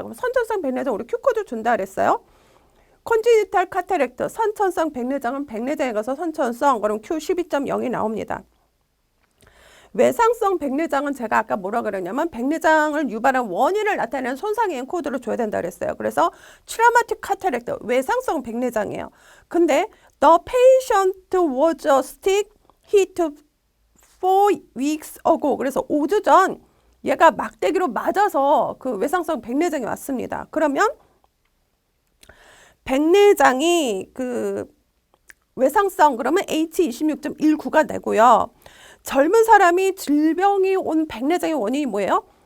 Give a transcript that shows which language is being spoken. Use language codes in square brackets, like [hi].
[ko] 그럼 선천성 백내장 우리 Q코드 준다 그랬어요. 컨지니탈 카타렉트 선천성 백내장은 백내장에 가서 선천성 그럼 Q12.0이 나옵니다. 외상성 백내장은 제가 아까 뭐라 그랬냐면 백내장을 유발한 원인을 나타내는 손상의 N코드를 줘야 된다 그랬어요. 그래서 트라우마틱 카타렉트 외상성 백내장이에요. [en] 근데 the patient was sick hit 4 weeks ago. [ko] 그래서 5주 전 얘가 막대기로 맞아서 그 외상성 백내장이 왔습니다. 그러면 백내장이 그 외상성 그러면 H26.19가 되고요. 젊은 사람이 질병이 온 백내장의 원인이 뭐예요?